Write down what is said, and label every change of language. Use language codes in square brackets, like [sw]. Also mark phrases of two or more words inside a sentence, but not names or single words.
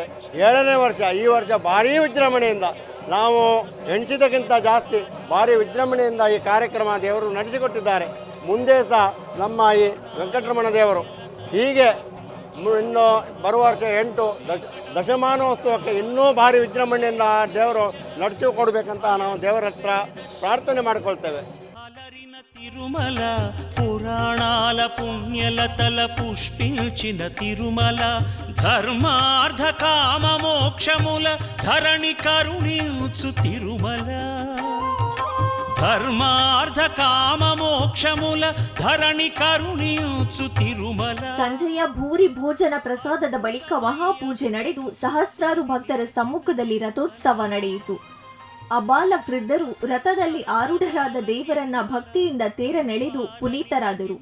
[kn] 7ನೇ ವರ್ಷ ಈ ವರ್ಷ ಭಾರೀ ವಿಜೃಂಭಣೆಯಿಂದ, ನಾವು ಎಣಿಸಿದಕ್ಕಿಂತ ಜಾಸ್ತಿ ಭಾರೀ ವಿಜೃಂಭಣೆಯಿಂದ ಈ ಕಾರ್ಯಕ್ರಮ ದೇವರು ನಡೆಸಿಕೊಟ್ಟಿದ್ದಾರೆ. ಮುಂದೆ ಸಹ ನಮ್ಮ ಈ ವೆಂಕಟರಮಣ ದೇವರು ಹೀಗೆ ಇನ್ನು ಬರುವ ವರ್ಷ 8 ದಶಮಾನೋತ್ಸವಕ್ಕೆ ಇನ್ನೂ ಭಾರಿ ವಿಜೃಂಭಣೆಯಿಂದ ದೇವರು ನಡೆಸಿಕೊಡ್ಬೇಕಂತ ನಾವು ದೇವರ ಹತ್ರ ಪ್ರಾರ್ಥನೆ ಮಾಡಿಕೊಳ್ತೇವೆ. [te] తిరుమల పురాణాల పుణ్యలతల పుష్పించిన తిరుమల ధర్మార్థ కామ మోక్షముల ధరణి కరుణించు తిరుమల [kn] ಧರ್ಮಾರ್ಥ ಕಾಮ ಮೋಕ್ಷಮೂಲ ಧರಣಿ ಕರುಣಿಯುಚು ತಿರುಮಲ. ಸಂಜೆಯ ಭೂರಿ ಭೋಜನ ಪ್ರಸಾದದ ಬಳಿಕ ಮಹಾಪೂಜೆ ನಡೆದು ಸಹಸ್ರಾರು ಭಕ್ತರ ಸಮ್ಮುಖದಲ್ಲಿ ರಥೋತ್ಸವ ನಡೆಯಿತು. ಅಬಾಲ ವೃದ್ಧರು ರಥದಲ್ಲಿ ಆರೂಢರಾದ ದೇವರನ್ನ ಭಕ್ತಿಯಿಂದ ತೇರನೆಳೆದು ಪುನೀತರಾದರು.